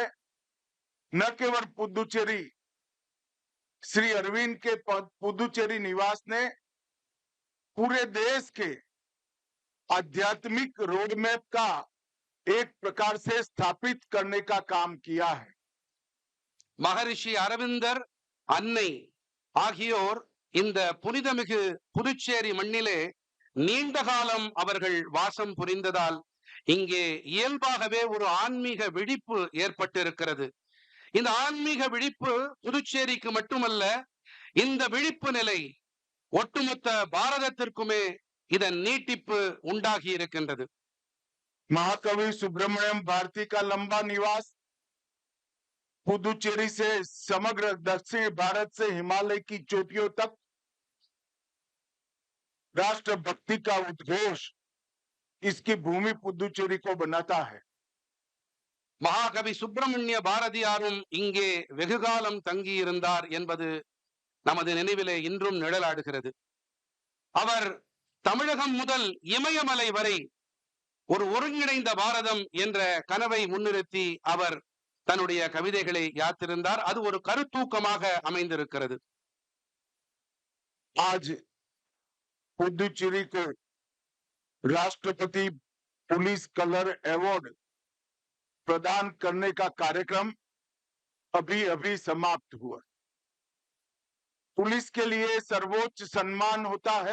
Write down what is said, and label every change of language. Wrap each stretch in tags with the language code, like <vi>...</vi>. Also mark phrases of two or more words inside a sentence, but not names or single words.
<hi>न केवल पुदुचेरी, श्री अरविंद के पुदुचेरी निवास ने पूरे देश के आध्यात्मिक रोडमैप का एक प्रकार से स्थापित करने का काम किया है।</hi> <ta>மகரிஷி அரவிந்தர், அன்னை ஆகியோர் இந்த புனிதமிகு புதுச்சேரி மண்ணிலே நீண்ட காலம் அவர்கள் வாசம் புரிந்ததால் இங்கே இயல்பாகவே ஒரு ஆன்மீக விழிப்பு ஏற்பட்டிருக்கிறது. இந்த ஆன்மீக விழிப்பு புதுச்சேரிக்கு மட்டுமல்ல, இந்த விழிப்பு நிலை ஒட்டுமொத்த பாரதத்திற்குமே இதன் நீட்டிப்பு உண்டாகி இருக்கின்றது.</ta> <hi>महाकवि सुब्रमण्यम भारती का लंबा निवास पुदुचेरी से समग्र दक्षिण भारत से हिमालय की चोटियों तक राष्ट्रभक्ति का उद्घोष इसकी भूमि पुदुचेरी को बनाता है।</hi> <ta>மகாகவி சுப்பிரமணிய பாரதியாரும் இங்கே வெகுகாலம் தங்கியிருந்தார் என்பது நமது நினைவிலே இன்றும் நிழலாடுகிறது. அவர் தமிழகம் முதல் இமயமலை வரை ஒரு ஒருங்கிணைந்த பாரதம் என்ற கனவை முன்னிறுத்தி அவர் தன்னுடைய கவிதைகளை யாத்திருந்தார். அது ஒரு கருத்தூக்கமாக அமைந்திருக்கிறது.</ta> <hi>आज पुदुचेरी को राष्ट्रपति पुलिस कलर अवार्ड प्रदान करने का कार्यक्रम अभी अभी समाप्त हुआ। पुलिस के लिए सर्वोच्च सम्मान होता है।</hi>